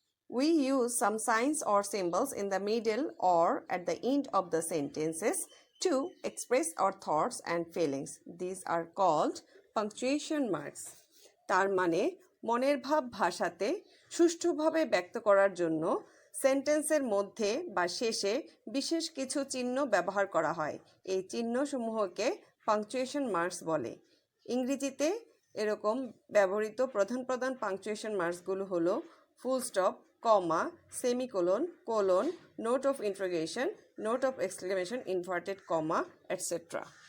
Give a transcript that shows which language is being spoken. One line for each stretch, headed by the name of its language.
English: We use some signs or symbols in the middle or at the end of the sentences to express our thoughts and feelings. These are called punctuation marks.
Bangla: তার মানে মনের ভাব ভাষাতে সুষ্ঠুভাবে ব্যক্ত করার জন্য সেন্টেন্সের মধ্যে বা শেষে বিশেষ কিছু চিহ্ন ব্যবহার করা হয়। এই চিহ্নসমূহকে পাংচুয়েশন মার্কস বলে। ইংরেজিতে এরকম ব্যবহৃত প্রধান পাংচুয়েশন মার্কসগুলো হলো full stop, comma, semicolon, colon, note of interrogation, note of exclamation, inverted comma, etc.